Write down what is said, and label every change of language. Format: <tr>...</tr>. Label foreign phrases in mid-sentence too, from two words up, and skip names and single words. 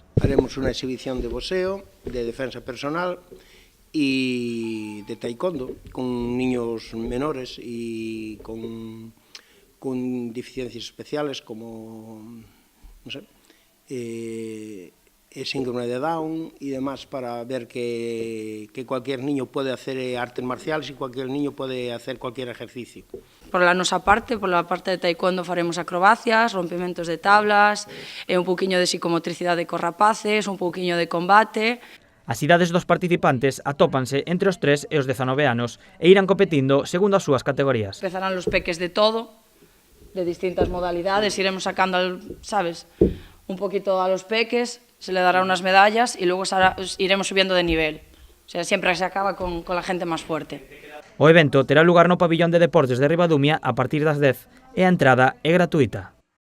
<es>Haremos unha exhibición de boxeo, de defensa personal e de taekwondo, con niños menores e con deficiencias especiales como,</es> <gl>non sei,</gl> <es>síndrome de Down y demás, para ver que cualquier niño puede hacer artes marciales y cualquier niño puede hacer cualquier ejercicio. Por la</es> <gl>nosa parte,</gl> <es>por la</es> <gl>parte de taekwondo faremos acrobacias, rompimentos de tablas, un pouquiño de psicomotricidade cos rapaces, un pouquiño de combate. As idades dos participantes atópanse entre os 3 e os 19 anos e irán competindo segundo as súas categorías.</gl> <es>Empezarán los peques de todo, de distintas modalidades, iremos sacando, sabes, un poquito a los peques, se le dará unas medallas y luego iremos subiendo de nivel. O sea, siempre se acaba con la gente más fuerte.</es> <gl>O evento terá lugar no pabillón de deportes de Ribadumia a partir das 10 e a entrada é gratuita.</gl>